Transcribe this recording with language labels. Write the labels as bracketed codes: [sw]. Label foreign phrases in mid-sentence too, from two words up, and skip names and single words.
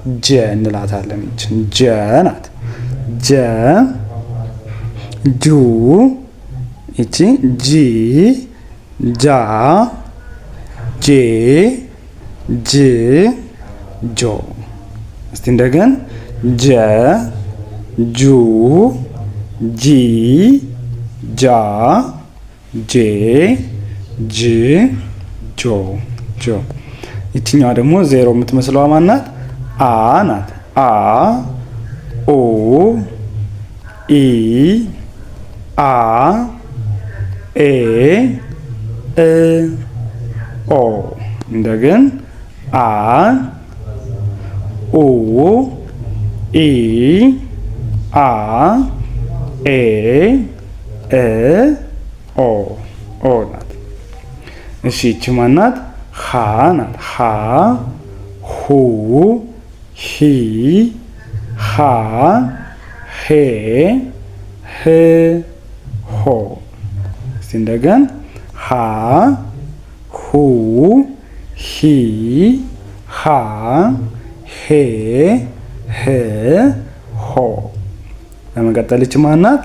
[am] ጀ እንላታለን። ጀ ናት። ጀ ጁ ይቺ ጂ ጃ ጄ ጅ ጆ። እስቲ እንደገን ጀ ጁ ጂ ጃ ጄ ጅ ጆ ጆ። ይችኛዋ ደግሞ ዜሮ የምትመስለዋ ማናት? አ ናት። አ ኦ ኢ አ ኤ እ ኦ። እንደገን አ ኡ ኢ አ ኤ እ ኦ ኦ ናት። እሺ ይቺ ማናት? ሀ ናት። ሀ ሁ ሂ ሃ ሄ ህ ሆ። እስቲ እንደገን ሀ ሁ ሂ ሃ ሄ ህ ሆ። በመቀጠል ይች ማናት?